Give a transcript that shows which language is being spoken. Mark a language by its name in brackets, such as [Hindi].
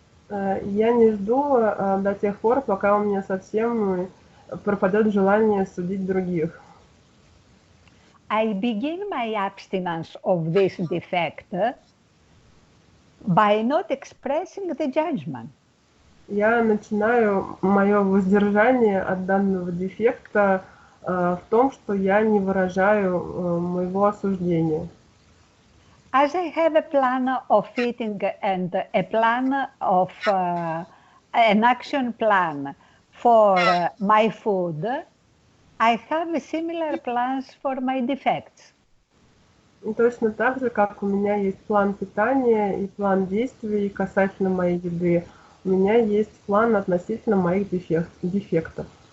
[Russian] Я не жду до тех пор, пока у меня совсем пропадет желание судить других. [English] I begin my abstinence of this defect by not expressing the judgment. [Russian] Я начинаю мое воздержание от данного дефекта в том, что я не выражаю моего осуждения. [English] As I have a plan of eating and a plan of an action plan for my food, I have similar plans for my defects. [Russian] И точно так же, как у меня есть план питания и план действий касательно моей еды, у меня есть план относительно моих дефектов.